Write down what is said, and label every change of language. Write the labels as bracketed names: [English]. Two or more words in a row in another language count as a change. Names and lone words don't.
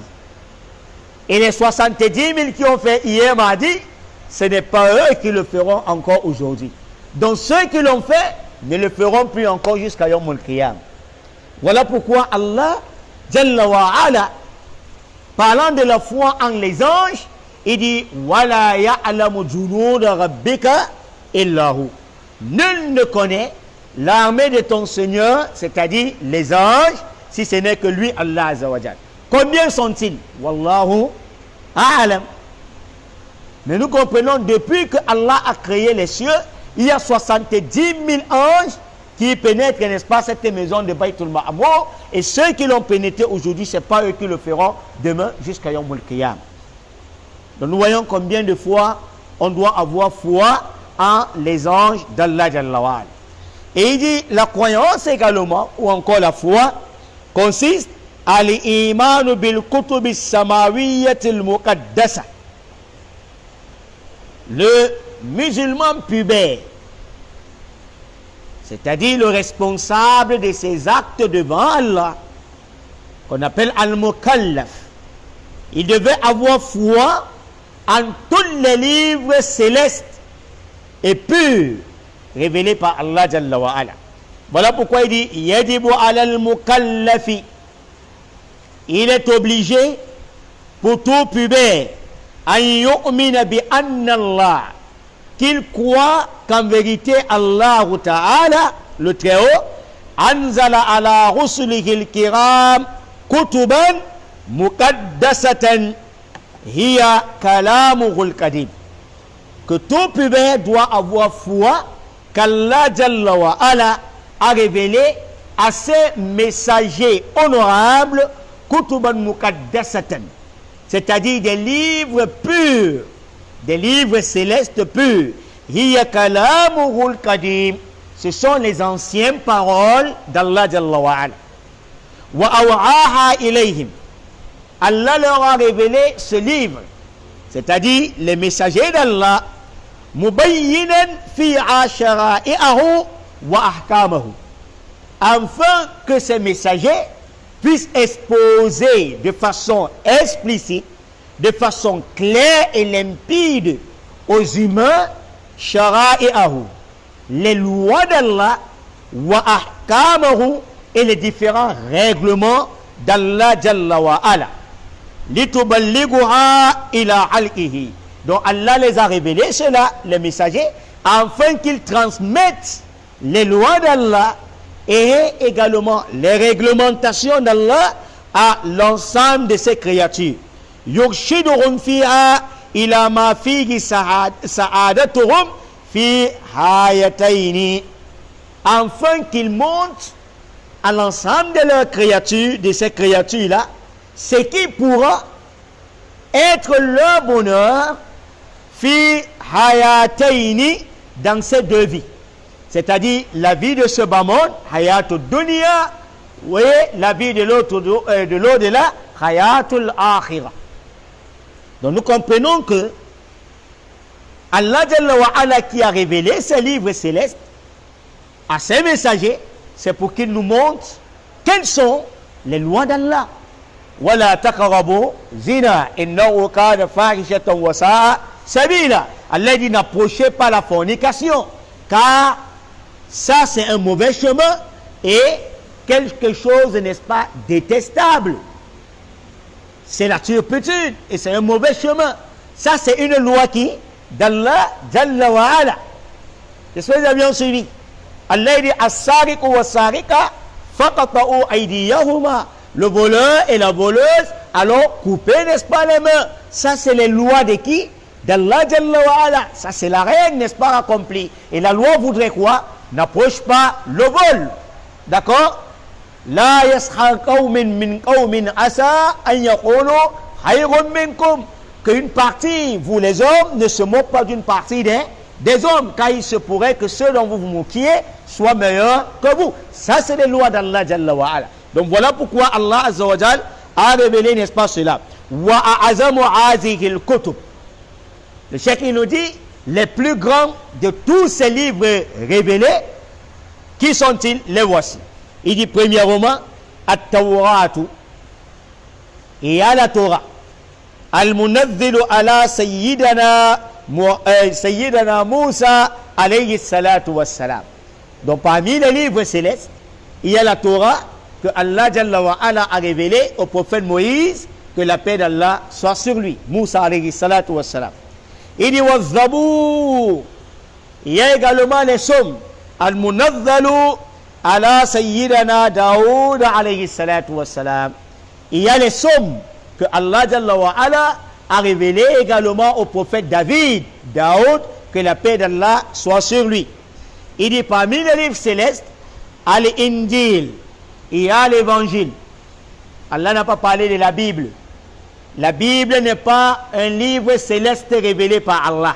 [French] Et les 70 000 qui ont fait hier mardi, ce n'est pas eux qui le feront encore aujourd'hui. Donc ceux qui l'ont fait ne le feront plus encore jusqu'à [Arabic] يوم القيام. [French] Voilà pourquoi Allah, [Arabic] جل وعلا, [French] parlant de la foi en les anges, il dit [Arabic] ولا يعلم جنود ربك إلا هو. [French] Nul ne connaît l'armée de ton Seigneur, c'est-à-dire les anges, si ce n'est que lui, Allah [Arabic] عز وجل. [French] Combien sont-ils? [Arabic] والله أعلم. [French] Mais nous comprenons, depuis que Allah a créé les cieux, il y a 70 000 anges qui pénètrent, n'est-ce pas, cette maison de Baytul Ma'amour. Et ceux qui l'ont pénétré aujourd'hui, ce n'est pas eux qui le feront demain jusqu'à [Arabic] يوم القيام. [French] Donc nous voyons combien de fois on doit avoir foi en les anges d'Allah [Arabic] جل وعلا. [French] Et il dit, la croyance également, ou encore la foi, consiste à [Arabic] الإيمان بالكتب السماوية المقدسة. [French] Le musulman pubère, c'est-à-dire le responsable de ses actes devant Allah, qu'on appelle al-mukallaf, il devait avoir foi en tous les livres célestes et purs révélés par Allah [Arabic] جل وعلا. [French] Voilà pourquoi il dit [Arabic] يجب على المكلف. [French] Il est obligé pour tout pubère [Arabic] أن يؤمن بأن الله, [French] qu'il croit qu'en vérité [Arabic] الله تعالى, [French] le Très-Haut, [Arabic] أنزل على رسله الكرام كتبا مقدسة هي كلامه القديم. [French] Que tout pubère doit avoir foi qu'Allah [Arabic] جل وعلا [French] a révélé à ses messagers honorables [Arabic] كتبا مقدسة, [French] c'est-à-dire des livres purs, des livres célestes purs. [Arabic] هي كلامه القديم, [French] ce sont les anciennes paroles d'Allah [Arabic] جل وعلا. وأوحاها إليهم, [French] Allah leur a révélé ce livre, c'est-à-dire les messagers d'Allah, [Arabic] مبينا فيها شرائعه وأحكامه, [French] afin que ces messagers puissent exposer de façon explicite, de façon claire et limpide aux humains shara'i'ahu, les lois d'Allah, [Arabic] وأحكامه, [French] et les différents règlements d'Allah [Arabic] جل وعلا. ليبلغوها إلى خلقه. [French] Donc Allah les a révélés, cela, les messagers, afin qu'ils transmettent les lois d'Allah et également les réglementations d'Allah à l'ensemble de ses créatures. [Arabic] يرشدهم فيها إلى ما فيه سعادتهم في الحياتين, [French] afin qu'ils montrent à l'ensemble de leurs créatures, de ces créatures-là, ce qui pourra être leur bonheur [Arabic] في الحياتين, [French] dans ces deux vies, c'est-à-dire la vie de ce bas monde, [Arabic] حياة الدنيا, [French] et la vie de l'au-delà, [Arabic] حياة الآخرة. [French] Donc nous comprenons que Allah [Arabic] جل وعلا, [French] qui a révélé ces livres célestes à ses messagers, c'est pour qu'il nous montre quelles sont les lois d'Allah. [Arabic] ولا تقربوا الزنا إنه كان فاحشة وساء سبيلا. [French] Allah dit n'approchez pas la fornication, car ça c'est un mauvais chemin et quelque chose, n'est-ce pas, détestable. C'est la turpitude et c'est un mauvais chemin. Ça c'est une loi qui d'Allah [Arabic] جل وعلا. [French] J'espère que vous avez bien suivi. [Arabic] Allah dit السارق والسارقة فاقطعوا أيديهما, [French] le voleur et la voleuse, alors coupez, n'est-ce pas, les mains. Ça c'est les lois de qui? D'Allah [Arabic] جل وعلا. [French] Ça c'est la règle, n'est-ce pas, accomplie. Et la loi voudrait quoi? N'approche pas le vol. [Arabic] D'accord? لا يسخر قوم من قوم عسى أن يكونوا خيرا منكم, [French] qu'une partie, vous les hommes, ne se moquent pas d'une partie des hommes, car il se pourrait que ceux dont vous vous moquiez soient meilleurs que vous. Ça c'est les lois d'Allah [Arabic] جل وعلا. [French] Donc voilà pourquoi Allah [Arabic] عز وجل [French] a révélé, n'est-ce pas, cela. [Arabic] وأعظم هذه الكتب. [French] Le cheikh il nous dit, les plus grands de tous ces livres révélés, qui sont-ils? Les voici. Il dit premièrement, at-Tawratu, il y a la Torah, [Arabic] المنزلة على سيدنا موسى عليه الصلاة والسلام. [French] Donc parmi les livres célestes, il y a la Torah que Allah [Arabic] جل وعلا [French] a révélé au prophète Moïse, que la paix d'Allah soit sur lui, Moussa [Arabic] عليه الصلاة والسلام. [French] Il dit [Arabic] والزبور, [French] il y a également les psaumes, [Arabic] المنزل على سيدنا داود عليه الصلاة والسلام. [French] Il y a les psaumes que Allah [Arabic] جل وعلا [French] a révélé également au prophète David, que la paix d'Allah soit sur lui. Il dit parmi les livres célestes, Al-Injil, il y a l'évangile. Allah n'a pas parlé de la Bible. La Bible n'est pas un livre céleste révélé par Allah.